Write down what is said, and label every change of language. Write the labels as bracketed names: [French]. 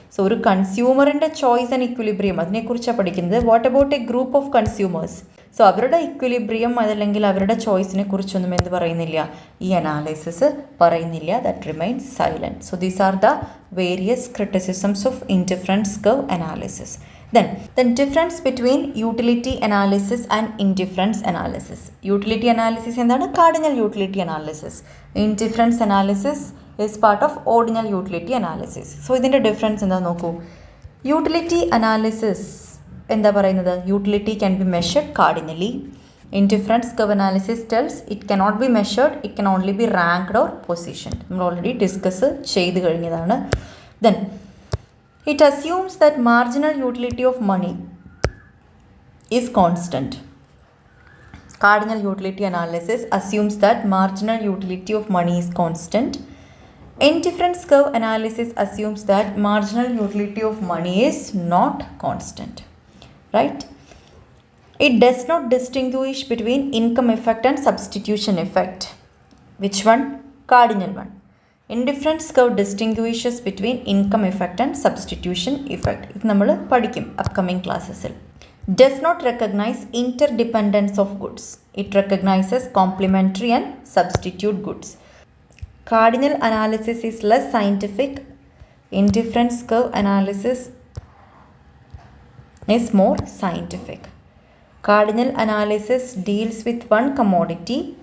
[Malayalam] So ഒരു കൺസ്യൂമറിൻ്റെ choice and equilibrium അതിനെക്കുറിച്ചാണ് പഠിക്കുന്നത്. [English] What about a group of consumers? [Malayalam] So അവരുടെ ഇക്വിലിബ്രിയം അതല്ലെങ്കിൽ അവരുടെ ചോയ്സിനെ കുറിച്ചൊന്നും എന്ത് പറയുന്നില്ല? ഈ അനാലിസിസ് പറയുന്നില്ല. [English] That remains silent. So these are the various criticisms of indifference curve analysis. Then difference between utility analysis and indifference analysis. Utility analysis എന്താണ്? Cardinal utility analysis. Indifference analysis is part of ordinal utility analysis. [Malayalam] So ഇതിൻ്റെ difference എന്താ നോക്കൂ. Utility analysis എന്താ പറയുന്നത്? [English] Utility can be measured cardinally. Indifference curve analysis tells it cannot be measured, it can only be ranked or positioned. [Malayalam] നമ്മൾ already discuss ചെയ്ത് കഴിഞ്ഞതാണ്. [English] Then it assumes that marginal utility of money is constant. Cardinal utility analysis assumes that marginal utility of money is constant. Indifference curve analysis assumes that marginal utility of money is not constant. Right? It does not distinguish between income effect and substitution effect. Which one? Cardinal one. Indifference curve distinguishes between income effect and substitution effect. [Malayalam] ഇത് നമ്മൾ പഠിക്കും upcoming ക്ലാസ്സസിൽ. [English] Does not recognize interdependence of goods. It recognizes complementary and substitute goods. Cardinal analysis is less scientific. Indifference curve analysis is more scientific. Cardinal analysis deals with one commodity.